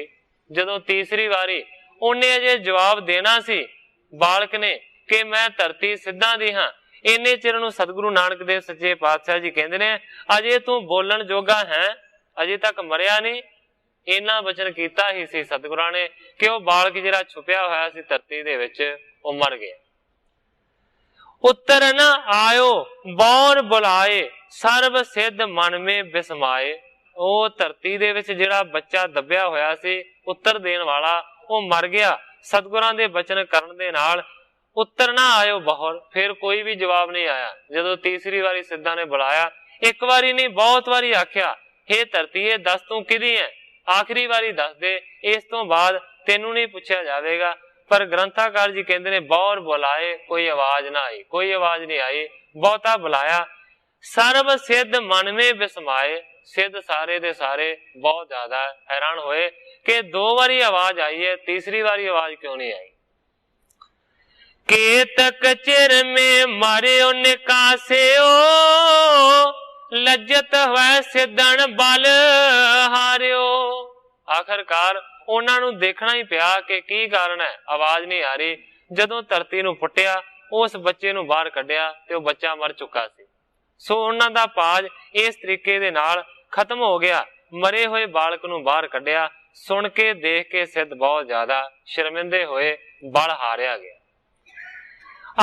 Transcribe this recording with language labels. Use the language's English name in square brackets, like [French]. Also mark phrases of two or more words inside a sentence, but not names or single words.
[Punjabi] ਜਦੋਂ ਤੀਸਰੀ ਵਾਰੀ ਉਨ੍ਹਾਂ ਅਜੇ ਜਵਾਬ ਦੇਣਾ ਸੀ ਬਾਲਕ ਨੇ ਕਿ ਮੈਂ ਧਰਤੀ ਸਿੱਧਾਂ ਦੀ ਹਾਂ, ਇੰਨੇ ਚਿਰ ਨੂੰ ਸਤਿਗੁਰੂ ਨਾਨਕ ਦੇਵ ਸੱਚੇ ਪਾਤਸ਼ਾਹ ਜੀ ਕਹਿੰਦੇ ਨੇ, ਅਜੇ ਤੂੰ ਬੋਲਣ ਜੋਗਾ ਹੈ, ਅਜੇ ਤਕ ਮਰਿਆ ਨਹੀਂ। ਇੰਨਾ ਵਚਨ ਕੀਤਾ ਹੀ ਸੀ ਸਤਿਗੁਰਾਂ ਨੇ ਕਿ ਉਹ ਬਾਲਕ ਜਿਹੜਾ ਛੁਪਿਆ ਹੋਇਆ ਸੀ ਧਰਤੀ ਦੇ ਵਿਚ ਉਹ ਮਰ ਗਿਆ। [Braj] उत्तर न आयो बौर बुलाए, सर्व सिद्ध मन में बिसमाए। [Punjabi] ਉਹ ਧਰਤੀ ਦੇ ਵਿੱਚ ਜਿਹੜਾ ਬੱਚਾ ਦੱਬਿਆ ਹੋਇਆ ਸੀ ਉੱਤਰ ਦੇਣ ਵਾਲਾ, ਉਹ ਮਰ ਗਿਆ। ਸਤਿਗੁਰਾਂ ਦੇ ਬਚਨ ਕਰਨ ਦੇ ਨਾਲ [Braj] उत्तर ना आयो बाहर, [Punjabi] ਫਿਰ ਕੋਈ ਵੀ ਜਵਾਬ ਨਹੀਂ ਆਇਆ। ਜਦੋਂ ਤੀਸਰੀ ਵਾਰੀ ਸਿੱਧਾਂ ਨੇ ਬੁਲਾਇਆ, ਇੱਕ ਵਾਰੀ ਨਹੀਂ ਬਹੁਤ ਵਾਰੀ ਆਖਿਆ, हे ਧਰਤੀਏ ਦੱਸ ਤੂੰ ਕਿਹਦੀ ਹੈ, ਆਖਰੀ ਵਾਰੀ ਦੱਸ ਦੇ, ਇਸ ਤੋਂ ਬਾਅਦ ਤੈਨੂੰ ਨਹੀਂ ਪੁੱਛਿਆ ਜਾਵੇਗਾ। ਪਰ ਗ੍ਰੰਥਾਕਾਰ ਜੀ ਕਹਿੰਦੇ ਨੇ [Braj] बौर बुलाए, [Punjabi] ਕੋਈ ਆਵਾਜ਼ ਨਾ ਆਈ, ਕੋਈ ਆਵਾਜ਼ ਨਹੀਂ ਆਈ। ਬਹੁਤਾ ਬੁਲਾਇਆ, [Braj] सर्ब सिद्ध मन मे बिसमाए। [Punjabi] ਸਿੱਧ ਸਾਰੇ ਦੇ ਸਾਰੇ ਬਹੁਤ ਜ਼ਿਆਦਾ ਹੈਰਾਨ ਹੋਏ ਕਿ ਦੋ ਵਾਰੀ ਆਵਾਜ਼ ਆਈ ਹੈ, ਤੀਸਰੀ ਵਾਰੀ ਆਵਾਜ਼ ਕਿਉਂ ਨਹੀਂ ਆਈ। [Braj] केतक चिर में मारियो निकासियो, लज्जत हुए सिद्धन बल हारियो। [Punjabi] ਆਖ਼ਿਰਕਾਰ ਉਨ੍ਹਾਂ ਨੂੰ ਦੇਖਣਾ ਹੀ ਪਿਆ ਕਿ ਕੀ ਕਾਰਨ ਹੈ, ਆਵਾਜ਼ ਨਹੀਂ ਆ ਰਹੀ। ਜਦੋਂ ਧਰਤੀ ਨੂੰ ਪੁੱਟਿਆ, ਉਸ ਬੱਚੇ ਨੂੰ ਬਾਹਰ ਕੱਢਿਆ ਤੇ ਉਹ ਬੱਚਾ ਮਰ ਚੁੱਕਾ ਸੀ। ਸੋ ਉਨ੍ਹਾਂ ਦਾ ਪਾਜ ਇਸ ਤਰੀਕੇ ਦੇ ਨਾਲ ਖ਼ਤਮ ਹੋ ਗਿਆ। ਮਰੇ ਹੋਏ ਬਾਲਕ ਨੂੰ ਬਾਹਰ ਕੱਢਿਆ, ਸੁਣ ਕੇ ਦੇਖ ਕੇ ਸਿੱਧ ਬਹੁਤ ਜ਼ਿਆਦਾ ਸ਼ਰਮਿੰਦੇ ਹੋਏ, ਬਲ ਹਾਰਿਆ ਗਿਆ।